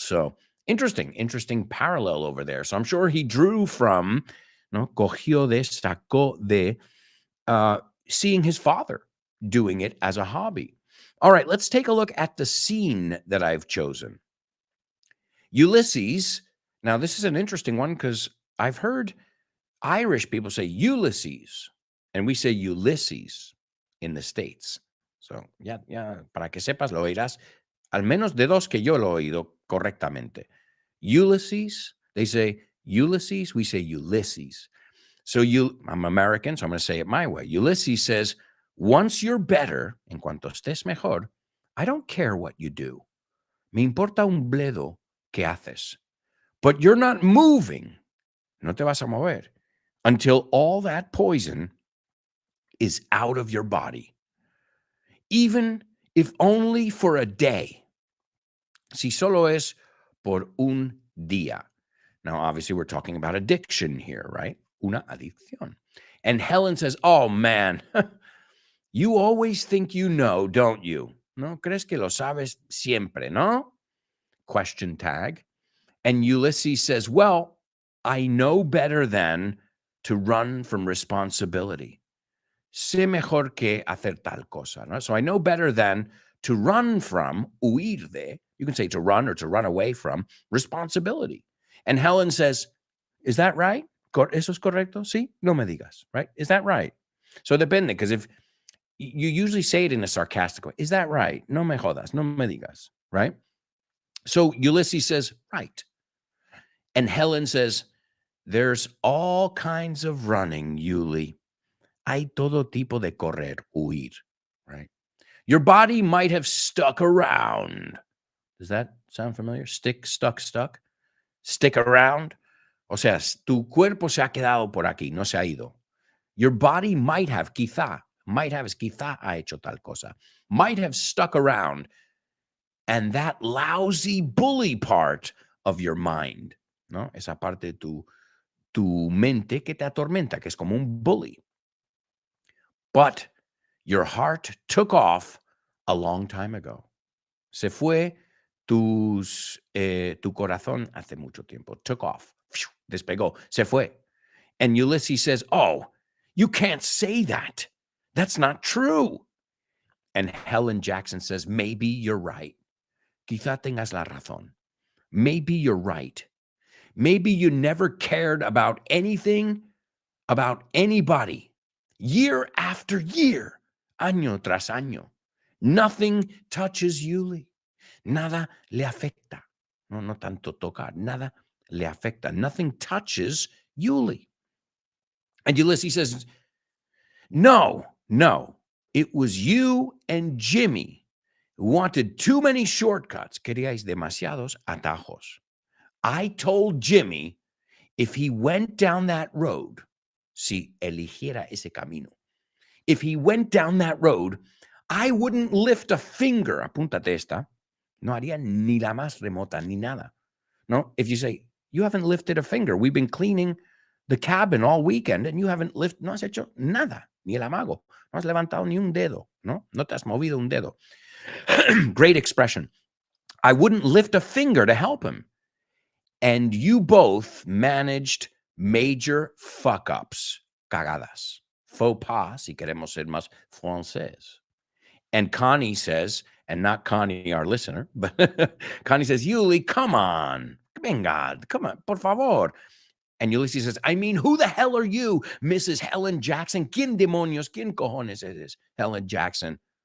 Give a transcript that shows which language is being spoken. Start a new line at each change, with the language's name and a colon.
English: So interesting parallel over there. So I'm sure he drew from, cogió de, sacó de, seeing his father doing it as a hobby. All right, let's take a look at the scene that I've chosen. Ulysses. Now, this is an interesting one because I've heard Irish people say Ulysses, and we say Ulysses in the States.
Spanish: So, ya, para que sepas, lo oirás al menos de dos que yo lo he oído correctamente.
English: Ulysses, they say Ulysses, we say Ulysses. So I'm American, so I'm going to say it my way. Ulysses says, once you're better, en cuanto estés mejor, I don't care what you do.
Spanish: Me importa un bledo que haces.
English: But you're not moving. No te vas a mover until all that poison is out of your body. Even if only for a day. Si solo es por un día. Now, obviously, we're talking about addiction here, right? Una adicción. And Helen says, oh, man, you always think you know, don't you?
Spanish: ¿No crees que lo sabes siempre, no?
English: Question tag. And Ulysses says, well, I know better than to run from responsibility.
Spanish: Sé mejor que hacer tal cosa. No?
English: So I know better than to run from, huir de, you can say to run or to run away from, responsibility. And Helen says, is that right? ¿Eso es correcto? Sí, no me digas, right? Is that right? So depende, because if you usually say it in a sarcastic way, is that right?
Spanish: No me jodas, no me digas, right? So Ulysses says, right.
English: And Helen says, there's all kinds of running, Yuli. Hay todo tipo de correr, huir, right? Your body might have stuck around. Does that sound familiar? Stick, stuck. Stick around.
Spanish: O sea, tu cuerpo se ha quedado por aquí, no se ha ido.
English: Your body might have, quizá ha hecho tal cosa. Might have stuck around. And that lousy bully part of your mind, ¿no?
Spanish: Esa parte de tu mente que te atormenta, que es como un bully.
English: But your heart took off a long time ago.
Spanish: Se fue tu corazón hace mucho tiempo. Took off. Despegó. Se fue. And Ulysses says, oh,
English: You can't say that. That's not true. And Helen Jackson says, maybe you're right. Quizá tengas la razón. Maybe you're right. Maybe you never cared about anything, about anybody, year after year, año tras año. Nothing touches Yuli. Nada le afecta.
Spanish: No tanto tocar. Nada le afecta. Nothing touches Yuli.
English: And Ulysses says, no. It was you and Jimmy who wanted too many shortcuts.
Spanish: Queríais demasiados atajos.
English: I told Jimmy if he went down that road, si eligiera ese camino, if he went down that road, I wouldn't lift a finger.
Spanish: Apúntate esta. No haría ni la más remota, ni nada.
English: No, if you say, you haven't lifted a finger. We've been cleaning the cabin all weekend and you haven't lifted, no has hecho nada, ni el amago.
Spanish: No has levantado ni un dedo, no? No te has movido un dedo. Great expression.
English: I wouldn't lift a finger to help him. And you both managed major fuck-ups, cagadas, faux pas, si queremos ser más francés. And Connie says, and not Connie, our listener, but Connie says, Yuli, come on. Venga, come on, por favor. And Ulysses says, I mean, who the hell are you, Mrs. Helen Jackson?
Spanish: ¿Quién demonios, quién cojones es Helen Jackson?